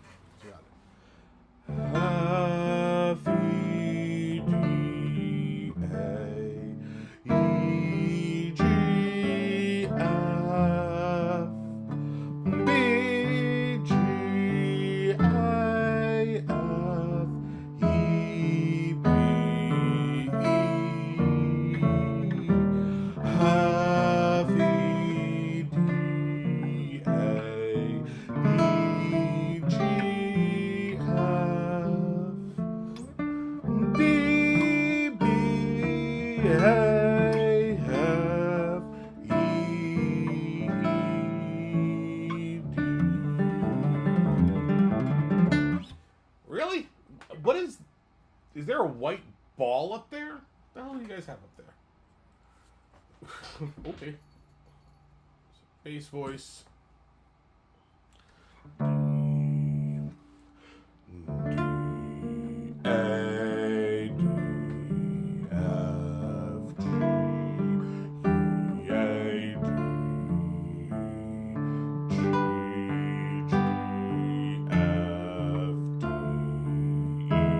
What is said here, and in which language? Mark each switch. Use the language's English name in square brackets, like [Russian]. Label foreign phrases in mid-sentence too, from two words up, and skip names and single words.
[English] So you got it. F, E, D, A, E, G, F, B, G, I, F, E, B, E, F, E, D, A, E, G, F, D, B, A, F, E, D. Really? What is there a white ball up there? What the hell do you guys have up there? Okay. Bass voice. D, A, D, F, G, E, A, D, G, G, F, D, E,